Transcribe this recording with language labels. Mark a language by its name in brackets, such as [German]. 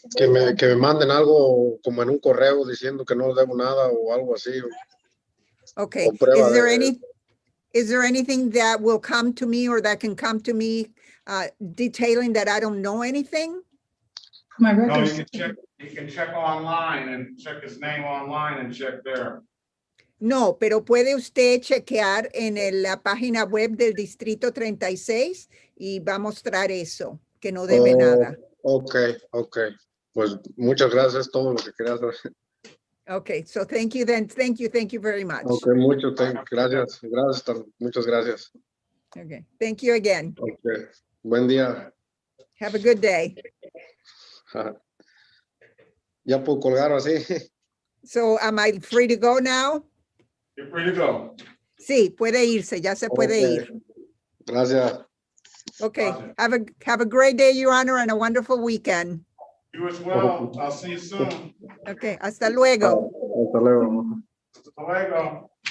[Spanish] Que me manden algo como en un correo diciendo que no debo nada o algo así. [English] Okay, [Spanish] O prueba [English] is there anything that will come to me or that can come to me detailing that I don't know anything? My No, records. you can check online and check his name online and check there. [Spanish] No, pero puede usted chequear en la página web del Distrito 36 y va a mostrar eso, que no debe nada. Ok, ok. Pues muchas gracias, es todo lo que quería saber. [English] Okay, so thank you then. Thank you very much. [Spanish] Ok, gracias, muchas gracias. [English] Okay, thank you again. [Spanish] Ok, buen día. [English] Have a good day. [Spanish] Ya puedo colgar así. [English] So am I free to go now? You're free to go. [Spanish] Sí, puede irse, ya se puede ir. Gracias. [English] Okay, have a great day, Your Honor, and a wonderful weekend. You as well. I'll see you soon. [Spanish] Okay, hasta luego. Hasta luego. Hasta luego.